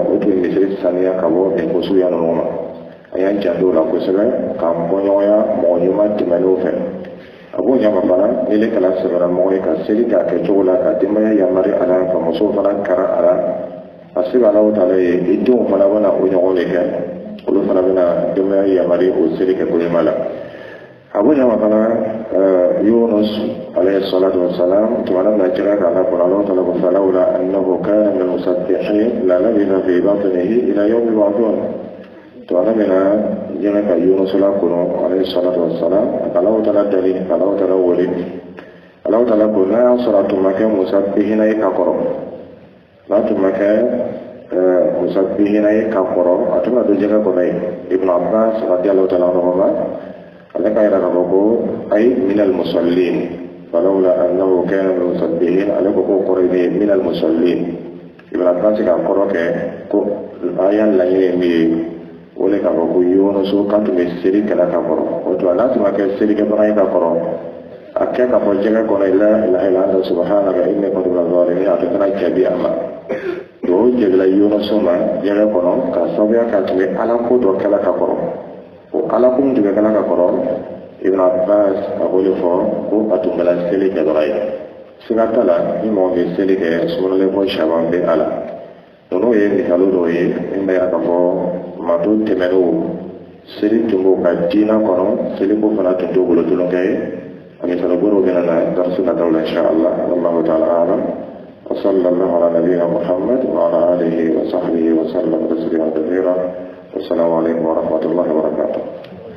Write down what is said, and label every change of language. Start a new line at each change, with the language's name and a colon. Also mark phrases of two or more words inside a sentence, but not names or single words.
Bambara: o tun ye misiri saniya ka bɔ nin ko suguya ninnu ma an y'an janto o la kosɛbɛ k'an bɔɲɔgɔnya mɔgɔ ɲuman tɛmɛnenw fɛ a b'o ɲama fana ni ne kɛla sɛbɛnna mɔgɔ ye ka seli k'a kɛ cogo la ka denbaya yamari a la ka musow fana kara a la a se ka Alahu Taala ye i denw fana bɛna o ɲɔgɔn de kɛ olu fana bɛna denbaya yamari o seli kɛ koɲuman la a b'o ɲama fana Yunus
Arabic: عليه الصلاة والسلام
Bambara: tumana na jira ka Ala kɔnɔ Alahu Taala ko
Arabic: فلولا أنه كان من المسبحين للبث في بطنه إلى يوم يبعثون
Bambara: tumana mina jira ka Yunus la kɔnɔ
Arabic: عليه الصلاة والسلام
Bambara: Alahu Taala dali Alahu Taala wele Alahu Taala ko n'a y'a sɔrɔ a tun ma kɛ musabbihin ye ka kɔrɔ n'a tun ma kɛ musabihina ye ka kɔrɔ a tun ka don jɛgɛ kɔnɔ ye Ibn Abbas
Arabic: رضي الله تعالى عنهما
Bambara: ale ka yira k'a fɔ ko
Arabic: أي من المصلين فلولا أنه كان من مسبحين
Bambara: ale ko k'o kɔrɔ ye
Arabic: من المصلين
Bambara: Ibn Abbas ka kɔrɔ kɛ ko aya laɲini ye min ye o le k'a fɔ ko Yunus kan tun bɛ seli kɛla ka kɔrɔ o tuma n'a tun ma kɛ selikɛbaga ye ka kɔrɔ a kɛ ka fɔ jɛgɛ kɔnɔ la
Arabic: إله إلا أنت سبحانك إني كنت من الظالمين
Bambara: a tun kana jaabi a ma o jɛgɛla Yunus ma jɛgɛ kɔnɔ ka sababuya k'a tun bɛ ala ko dɔ kɛla ka kɔrɔ o ala ko min tun bɛ kɛla ka kɔrɔ Ibn Abbas a b'o de fɔ ko a tun kɛla seli kɛbaga ye siga t'a la ni mɔgɔ bɛ seli kɛ sunkalolen ko Shaban bɛ a la ninnu ye misali dɔw ye min bɛ yira k'a fɔ maato tɛmɛnenw seli tun b'o ka diinɛ kɔnɔ seli ko fana tun t'o bolo tulonkɛ ye a misali bɔr'o bɛna na darsu nataw la
Arabic: إن شاء الله والله تعالى أعلم وصلى الله على نبينا محمد وعلى آله وصحبه وسلم تسليما كثيرا والسلام عليكم ورحمة الله وبركاته.